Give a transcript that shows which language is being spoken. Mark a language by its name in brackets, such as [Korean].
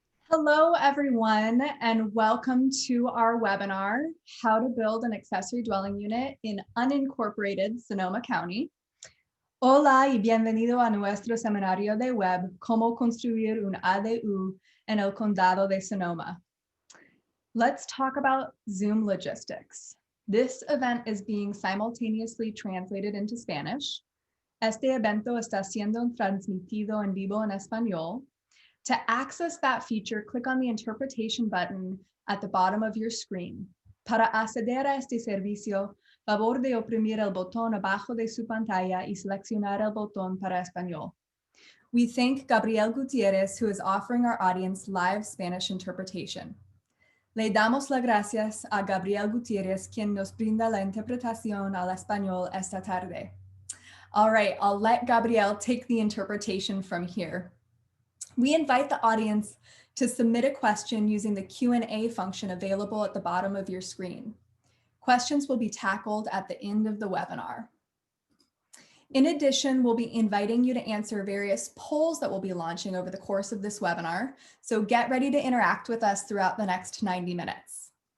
[English] Hello, everyone, and welcome to our webinar, How to Build an Accessory Dwelling Unit in Unincorporated Sonoma County. [Spanish] Hola y bienvenido a nuestro seminario de web, Cómo construir un ADU en el condado de Sonoma. [English] Let's talk about Zoom logistics. This event is being simultaneously translated into Spanish. [Spanish] Este evento está siendo transmitido en vivo en español. [English] To access that feature, click on the interpretation button at the bottom of your screen. [Spanish] Para acceder a este servicio, favor de oprimir el botón abajo de su pantalla y seleccionar el botón para español. [English] We thank Gabriel Gutierrez, who is offering our audience live Spanish interpretation. [Spanish] Le damos las gracias a Gabriel Gutierrez, quien nos brinda la interpretación al español esta tarde. [English] All right, I'll let Gabriel take the interpretation from here. We invite the audience to submit a question using the Q&A function available at the bottom of your screen. Questions will be tackled at the end of the webinar. In addition, we'll be inviting you to answer various polls that we'll be launching over the course of this webinar, so get ready to interact with us throughout the next 90 minutes.